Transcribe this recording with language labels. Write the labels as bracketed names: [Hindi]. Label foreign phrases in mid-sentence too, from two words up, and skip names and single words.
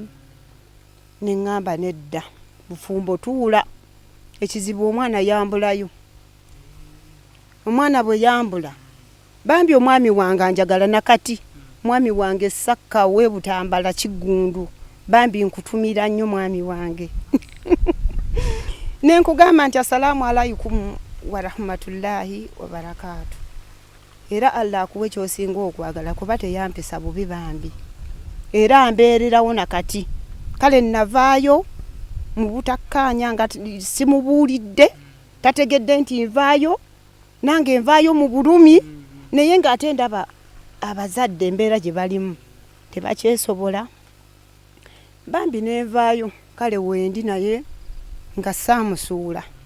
[Ganda] ne ŋŋamba nedda bufumbo tuula ekizibu omwana yambulayo omwana bwe yambula bambi omwami wange anjagala nakati mwami wange Sakka we Butambala Kiggundu bambi nkutumira nnyo mwami wange nenkugamba nti [Arabic] السلام عليكم و رحمة الله وبركاته [Ganda] era Allah akuwe kyosinga okwagala kuba teyampisa bubi bambi era mbeererawo nakati kale navaayo mu butakkaanya nga simubuulidde tategedde nti nvaayo nange nvaayo mu bulumi naye ng'ate ndaba abazadde embeera gye balimu tebakyesobola bambi nenvaayo kale wendi naye nga saamusuula